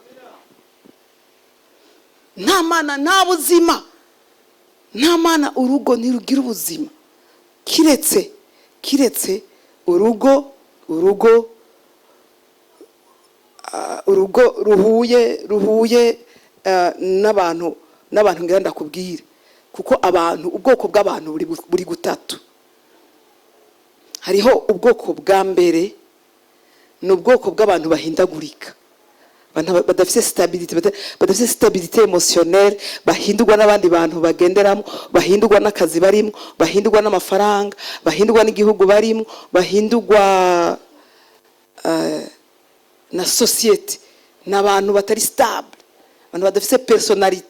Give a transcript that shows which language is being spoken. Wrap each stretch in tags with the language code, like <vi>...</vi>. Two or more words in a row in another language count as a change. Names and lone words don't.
<rn>Nta Mana nta buzima, nta Mana urugo ntirugira ubuzima, kiretse urugo ruhuye n'abantu ngira ndakubwire, kuko abantu ubwoko bw'abantu buri gutatu. Hariho ubwoko bwa mbere, ni ubwoko bw'abantu bahindagurika, badafite</rn> <fr>stabilité émotionnelle,</fr> <rn>bahindurwa n'abandi bantu bagenderamo, bahindurwa n'akazi barimo, bahindurwa n'amafaranga, bahindurwa n'igihugu barimo, bahindurwa na société. N'abantu batari stable, abantu badafite personnalité.</rn>